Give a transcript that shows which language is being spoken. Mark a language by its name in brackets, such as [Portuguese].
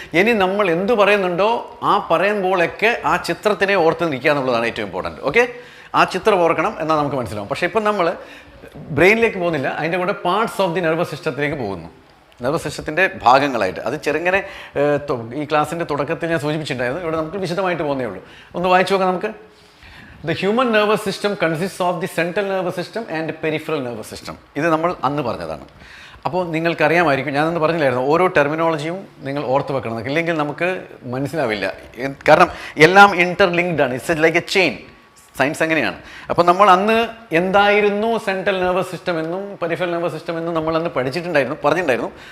[Malayalam] ഇനി നമ്മൾ എന്ത് പറയുന്നുണ്ടോ ആ പറയുമ്പോഴൊക്കെ ആ ചിത്രത്തിനെ ഓർത്ത് നിൽക്കുക എന്നുള്ളതാണ് ഏറ്റവും ഇമ്പോർട്ടൻറ്റ്. ഓക്കെ, ആ ചിത്രം ഓർക്കണം എന്നാൽ നമുക്ക് മനസ്സിലാവും. പക്ഷേ ഇപ്പം നമ്മൾ ബ്രെയിനിലേക്ക് പോകുന്നില്ല, അതിൻ്റെ കൂടെ പാർട്സ് ഓഫ് ദി നെർവസ് സിസ്റ്റത്തിലേക്ക് പോകുന്നു. നെർവസ് സിസ്റ്റത്തിൻ്റെ ഭാഗങ്ങളായിട്ട് അത് ചെറുങ്ങനെ ഈ ക്ലാസ്സിൻ്റെ തുടക്കത്തിൽ ഞാൻ സൂചിപ്പിച്ചിട്ടുണ്ടായിരുന്നു. ഇവിടെ നമുക്ക് വിശദമായിട്ട് പോകുന്നേ ഉള്ളൂ. ഒന്ന് വായിച്ചു നോക്കാം നമുക്ക്. [English] The human nervous system consists of the central nervous system and peripheral nervous system. [Malayalam] ഇത് നമ്മൾ അന്ന് പറഞ്ഞതാണ്. അപ്പോൾ നിങ്ങൾക്കറിയാമായിരിക്കും, ഞാനന്ന് പറഞ്ഞില്ലായിരുന്നു, ഓരോ ടെർമിനോളജിയും നിങ്ങൾ ഓർത്ത് വെക്കണം. ഇല്ലെങ്കിൽ നമുക്ക് മനസ്സിലാവില്ല. കാരണം എല്ലാം ഇൻ്റർലിങ്ക്ഡ് ആണ്. [English] It's like a chain. [Malayalam] Science അങ്ങനെയാണ്. അപ്പോൾ നമ്മൾ അന്ന് എന്തായിരുന്നു സെൻട്രൽ നെർവസ് സിസ്റ്റം എന്നും പെരിഫറൽ നെർവസ് സിസ്റ്റം എന്നും നമ്മൾ അന്ന് പറഞ്ഞിട്ടുണ്ടായിരുന്നു.